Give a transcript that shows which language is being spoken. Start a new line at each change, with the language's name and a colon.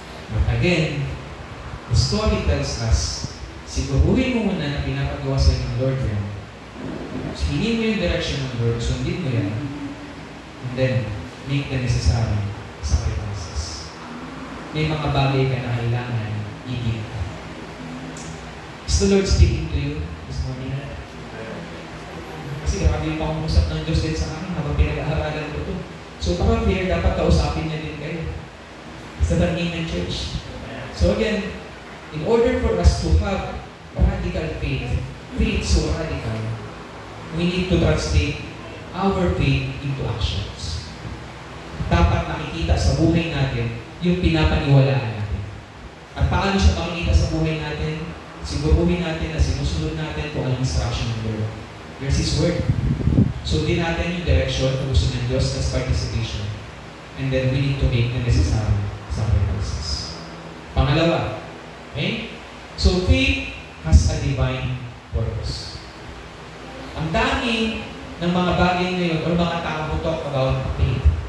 Filipino: But again, the story tells us, siguruhin mo muna na pinapagawa sa ng Lord yan. Hingin mo yung direction ng Lord, sundin mo yan, and then, make the necessary sacrifices. May mga bagay ka na kailangan i-give.
English: Is the Lord speaking to you this morning?
Filipino: Kasi grabe yung pangungusap ng Diyos din sa akin habang pinag-aaralan ko ito. So, parang clear, dapat kausapin niya din kayo. Is that an amen, church?
English: So again, in order for us to have radical faith so radical, we need to translate our faith into actions.
Filipino: Dapat nakikita sa buhay natin yung pinapaniwalaan natin. At paano siya makikita sa buhay natin? Siguruhin natin na sinusunod natin kung anong instruction ng Lord. Here's His Word.
English: Sundin natin yung direction na gusto ng Diyos as participation. And then we need to make the necessary sacrifices.
Filipino: Pangalawa, okay?
English: So faith has a divine purpose.
Filipino: Ang dami ng mga bagay ngayon o mga tao talk about faith.